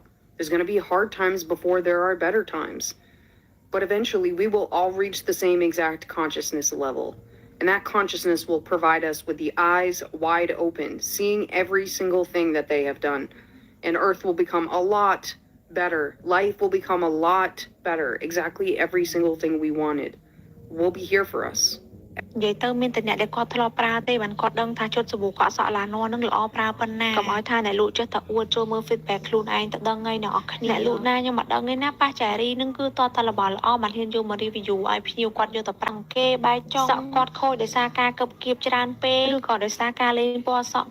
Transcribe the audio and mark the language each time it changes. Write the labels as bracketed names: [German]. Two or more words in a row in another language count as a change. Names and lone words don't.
[English] There's going to be hard times before there are better times. But eventually, we will all reach the same exact consciousness level. And that consciousness will provide us with the eyes wide open, seeing every single thing that they have done. And Earth will become a lot better. Life will become a lot better. Exactly every single thing we wanted will be here for us. [Khmer] និយាយទៅមានតែអ្នកដែលគាត់ធ្លាប់ប្រើទេបានគាត់ដឹងថាជត់សាប៊ូកក់សក់ឡាននឹងល្អប្រើប៉ុណ្ណាកុំឲ្យថាអ្នកលក់ចេះតែអួតចូលមើល feedback ខ្លួនឯងទៅដឹងហើយអ្នកអរគ្នាអ្នកលក់ណាខ្ញុំមិនដឹងទេណាប៉ះចារីនឹងគឺ តតរបស់ល្អបានហ៊ានយកមក review ឲ្យភ្ញៀវគាត់យកទៅប្រាំងគេបែកចុងសក់គាត់ខូចដោយសារការកឹបគៀបច្រើនពេកឬក៏ដោយសារការលេងពណ៌សក់